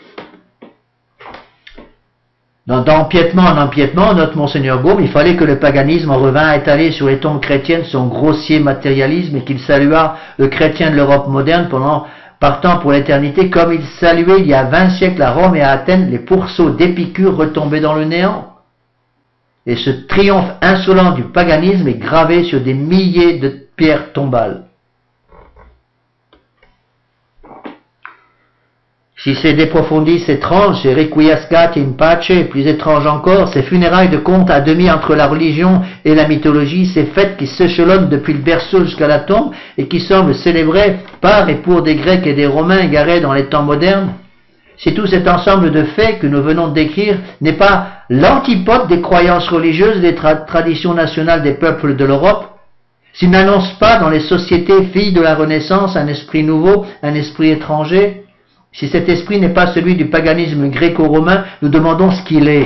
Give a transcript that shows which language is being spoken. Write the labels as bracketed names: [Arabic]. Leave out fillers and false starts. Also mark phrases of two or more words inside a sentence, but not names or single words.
[French] D'empiètement en empiètement, notre Monseigneur Gaume, il fallait que le paganisme en revint à étaler sur les tombes chrétiennes son grossier matérialisme et qu'il saluât le chrétien de l'Europe moderne partant pour l'éternité, comme il saluait il y a 20 siècles à Rome et à Athènes les pourceaux d'Épicure retombés dans le néant. Et ce triomphe insolent du paganisme est gravé sur des milliers de pierres tombales. Si c'est [Latin] de profundis [French] étranges, et [Latin] requiescat in pace, [French] plus étrange encore, ces funérailles de conte à demi entre la religion et la mythologie, ces fêtes qui s'échelonnent depuis le berceau jusqu'à la tombe et qui semblent célébrées par et pour des Grecs et des Romains égarés dans les temps modernes, si tout cet ensemble de faits que nous venons de décrire n'est pas l'antipode des croyances religieuses et des traditions nationales des peuples de l'Europe, s'il n'annonce pas dans les sociétés filles de la Renaissance un esprit nouveau, un esprit étranger, si cet esprit n'est pas celui du paganisme gréco-romain, nous demandons ce qu'il est.